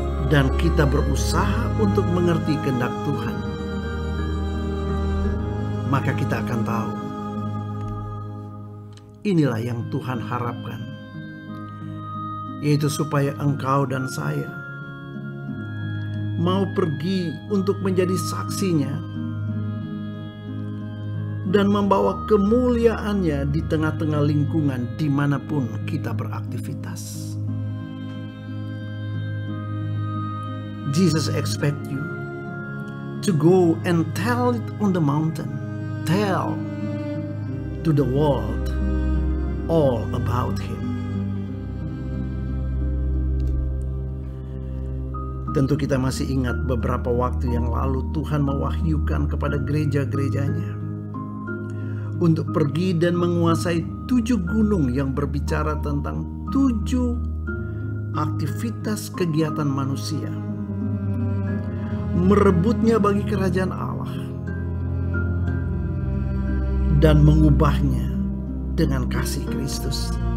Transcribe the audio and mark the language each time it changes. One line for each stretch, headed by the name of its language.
Indonesian: dan kita berusaha untuk mengerti kehendak Tuhan, maka kita akan tahu inilah yang Tuhan harapkan, yaitu supaya engkau dan saya mau pergi untuk menjadi saksinya dan membawa kemuliaannya di tengah-tengah lingkungan dimanapun kita beraktivitas.
English: Jesus expect you to go and tell it on the mountain. Tell to the world all about Him.
Indonesian: Tentu kita masih ingat beberapa waktu yang lalu Tuhan mewahyukan kepada gereja-gerejanya untuk pergi dan menguasai 7 gunung yang berbicara tentang 7 aktivitas kegiatan manusia, merebutnya bagi kerajaan Allah dan mengubahnya dengan kasih Kristus.